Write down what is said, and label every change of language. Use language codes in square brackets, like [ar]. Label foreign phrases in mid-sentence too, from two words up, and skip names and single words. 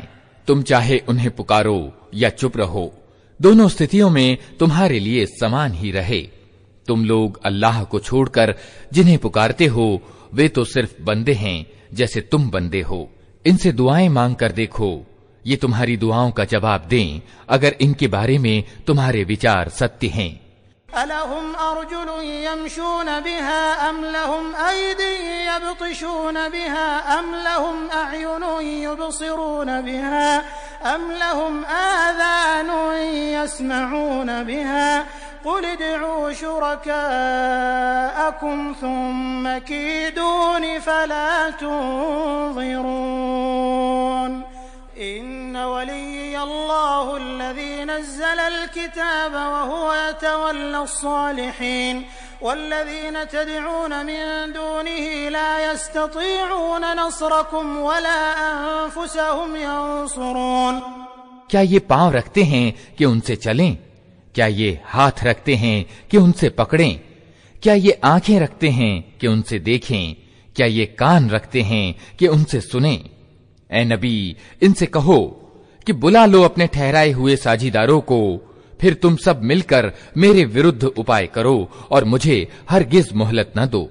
[hi] तुम चाहे उन्हें पुकारो या चुप रहो, दोनों स्थितियों में तुम्हारे लिए समान ही रहे। तुम लोग अल्लाह को छोड़कर जिन्हें पुकारते हो वे तो सिर्फ बंदे हैं जैसे तुम बंदे हो। इनसे दुआएं मांग कर देखो, ये तुम्हारी दुआओं का जवाब दें अगर इनके बारे में तुम्हारे विचार सत्य हैं। [ar] ألهم أرجل يمشون بها أم لهم أيد يبطشون بها أم لهم أعين يبصرون بها أم لهم آذان يسمعون بها قل ادعوا شركاءكم ثم كيدون فلا تنظرون إن وليي الله الذي نزل الكتاب وهو يتولى الصالحين والذين تدعون من دونه لا يستطيعون نصركم ولا أنفسهم ينصرون. [hi] क्या ये पांव रखते हैं कि उनसे चलें? क्या ये हाथ रखते हैं कि उनसे पकड़ें? क्या ये आंखें रखते हैं कि उनसे देखें? क्या ये कान रखते हैं कि उनसे सुनें? ए नबी, इनसे कहो कि बुला लो अपने ठहराए हुए साझीदारों को, फिर तुम सब मिलकर मेरे विरुद्ध उपाय करो और मुझे हरगिज मोहलत न दो।